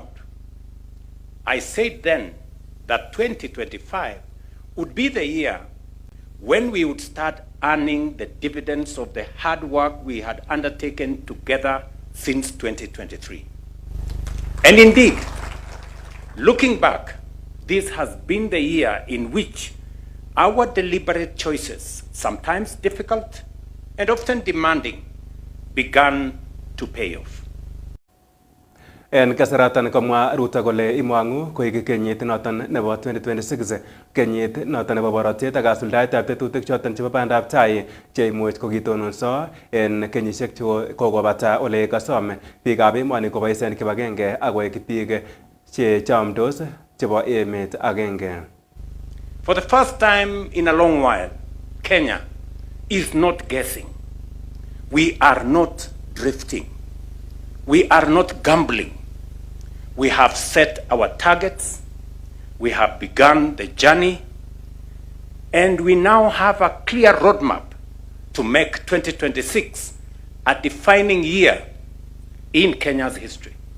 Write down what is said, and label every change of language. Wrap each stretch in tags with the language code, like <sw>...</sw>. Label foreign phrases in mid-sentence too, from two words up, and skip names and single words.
<en>I said then that 2025 would be the year when we would start earning the dividends of the hard work we had undertaken together since 2023. And indeed, looking back, this has been the year in which our deliberate choices, sometimes difficult and often demanding, began to pay off.</en> <kln>En kasaratan komwa Ruto kole imwangu koik kenyit noton nebo 2026 kenyit noton nebo borotiet ak kasuldaetab tetutik choton chebo bandab tai cheimuch kokitononso en kenyisiek kokobata ole kasom biikab emoni koboisien kibagenge ak koik biik che chomdos chebo emet agenge.</kln> <en>For the first time in a long while, Kenya is not guessing. We are not drifting. We are not gambling. We have set our targets, we have begun the journey, and we now have a clear roadmap to make 2026 a defining year in Kenya's history.</en>